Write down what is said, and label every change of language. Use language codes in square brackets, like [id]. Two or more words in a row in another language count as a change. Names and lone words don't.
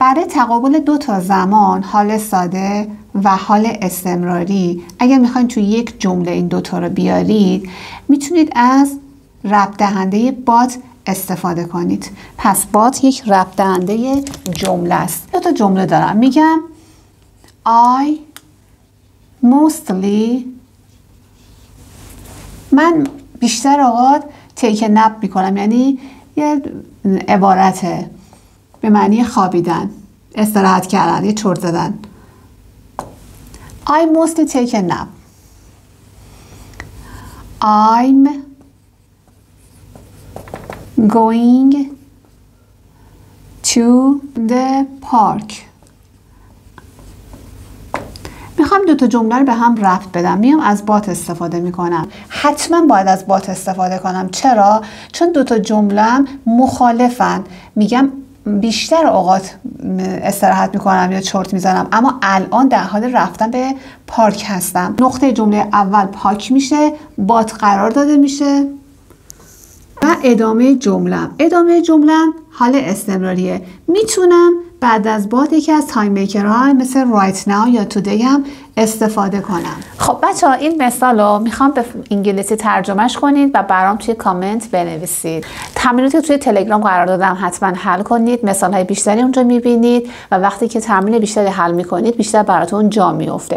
[fa] برای تقابل 2 زمان، حال ساده و حال استمراری، اگر میخواین تو یک جمله این 2 رو بیارید، میتونید از ربط دهنده but استفاده کنید. پس but یک ربط دهنده جمله است. 2 جمله دارم، میگم [en] I mostly [fa] من بیشتر اوقات [en] take a nap [fa] میکنم، یعنی یه عبارته به معنی خوابیدن، استراحت کردن، یه چرت زدن. [en] I mostly take a nap. I'm going to the park. [fa] میخوام دوتا جمله رو به هم ربط بدم. میام از بات استفاده میکنم. حتما باید از بات استفاده کنم. چرا؟ چون دوتا جمله مخالفن. میگم بیشتر اوقات استراحت میکنم یا چرت میزنم، اما الان در حال رفتن به پارک هستم. نقطه جمله اول پارک میشه، بات قرار داده میشه و ادامه جمله حال استمراریه. میتونم بعد از بات یکی از [en] time markers [fa] مثل [en] right now [fa] یا today هم استفاده کنم. خب بچه‌ها این مثال رو میخوام به انگلیسی ترجمهش کنید و برام توی کامنت بنویسید. تمریناتی که توی تلگرام قرار دادم حتما حل کنید. مثال‌های بیشتری اونجا میبینید و وقتی که تمرین بیشتری حل میکنید بیشتر براتون جا میفته.